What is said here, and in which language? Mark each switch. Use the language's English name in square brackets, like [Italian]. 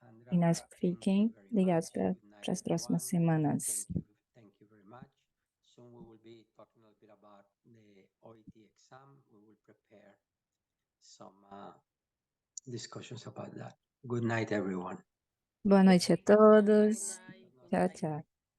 [Portuguese] E nós fiquem ligados para as próximas semanas. [English] Thank you very much. Soon we will be talking a little bit about the OET exam. We will prepare some discussions about that. Good night, everyone. [Portuguese] Boa noite a todos. Tchau, tchau.